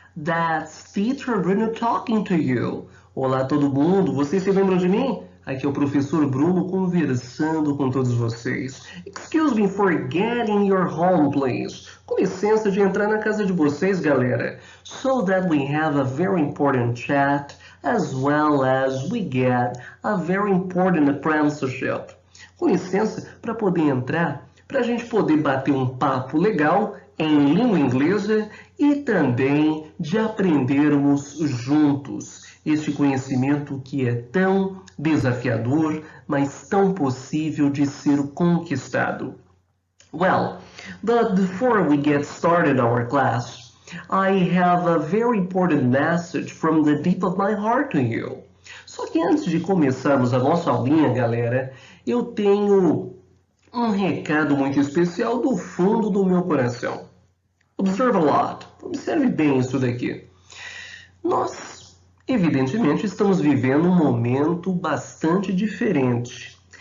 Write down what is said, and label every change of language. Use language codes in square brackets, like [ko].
[en] That's Teacher Bruno talking to you. [pt] Olá, todo mundo. Vocês se lembram de mim? Aqui é o professor Bruno conversando com todos vocês. [en] Excuse me for getting your home, please. [pt] Com licença de entrar na casa de vocês, galera. [en] So that we have a very important chat as well as we get a very important apprenticeship. [pt] Com licença para poder entrar, para a gente poder bater um papo legal em língua inglesa e também de aprendermos juntos este conhecimento que é tão desafiador, mas tão possível de ser conquistado. [en] Well, but before we get started our class, I have a very important message from the deep of my heart to you. [pt] Só que antes de começarmos a nossa aulinha, galera, eu tenho um recado muito especial do fundo do meu coração. [en] Observe a lot. [pt] Observe bem isso daqui. Nós, evidentemente, estamos vivendo um momento bastante diferente.